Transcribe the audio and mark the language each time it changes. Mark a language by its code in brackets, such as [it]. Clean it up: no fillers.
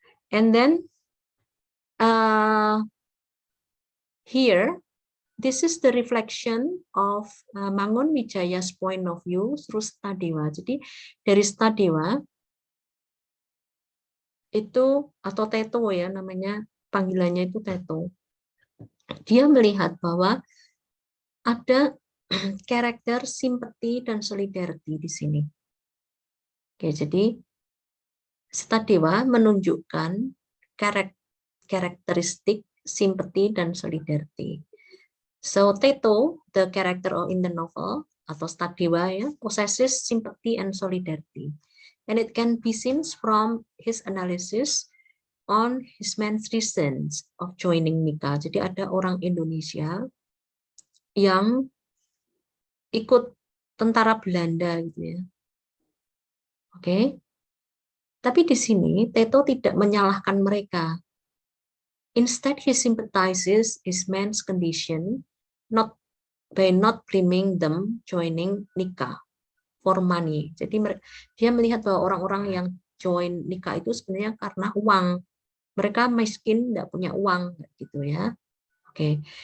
[en] And then here, this is the reflection of Mangunwijaya's point of view through Stadewa. [id] Jadi dari Stadewa itu atau Teto ya namanya, panggilannya itu Teto. Dia melihat bahwa ada karakter simpati dan solidarity di sini. Oke, jadi Stadewa menunjukkan karakteristik simpati dan solidarity. [en] So Teto, the character in the novel [id] atau Stadewa ya, [en] possesses sympathy and solidarity, and it can be seen from his analysis on his main reasons of joining Nika. [id] Jadi ada orang Indonesia yang ikut tentara Belanda gitu ya. Oke. Tapi di sini Teto tidak menyalahkan mereka. [en] Instead he sympathizes his men's condition by not blaming them joining Nika for money. [id] Jadi dia melihat bahwa orang-orang yang join Nika itu sebenarnya karena uang. Mereka miskin, tidak punya uang gitu ya. Oke.